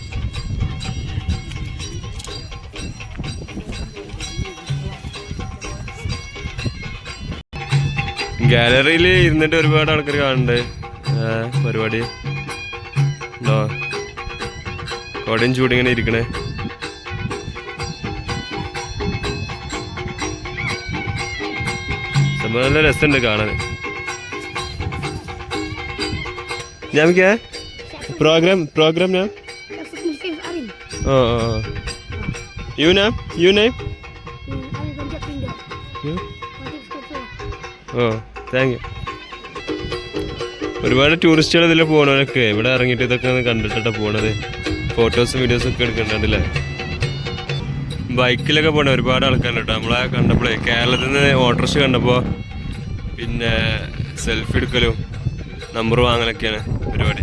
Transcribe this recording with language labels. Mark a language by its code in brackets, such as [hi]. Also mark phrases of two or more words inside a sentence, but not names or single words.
[ml] ഗാലറിയിൽ ഇരുന്നിട്ട് ഒരുപാട് ആൾക്കാർ കാണുന്നുണ്ട്. പരിപാടി ഉണ്ടോ, കോടയും ചൂടിങ്ങനെ ഇരിക്കണേ. സംഭവം നല്ല രസമുണ്ട് കാണാൻ. [hi] नाम क्या है? प्रोग्राम नाम? [en] you name? thank you. [ml] ഒരുപാട് ടൂറിസ്റ്റുകൾ ഇതിൽ പോകണവരൊക്കെ ഇവിടെ ഇറങ്ങിയിട്ട് ഇതൊക്കെ കണ്ടിട്ടാണ് പോണത്. ഫോട്ടോസും വീഡിയോസും ഒക്കെ എടുക്കണ്ടല്ലേ. ബൈക്കിലൊക്കെ പോകണ ഒരുപാട് ആൾക്കാരുണ്ട് കേട്ടോ. നമ്മളെ കണ്ടപ്പോഴേ കേരളത്തിൽ നിന്ന് ഓട്ടോറിക്ഷ കണ്ടപ്പോൾ പിന്നെ സെൽഫി എടുക്കലും നമ്പർ വാങ്ങലൊക്കെയാണ് പരിപാടി.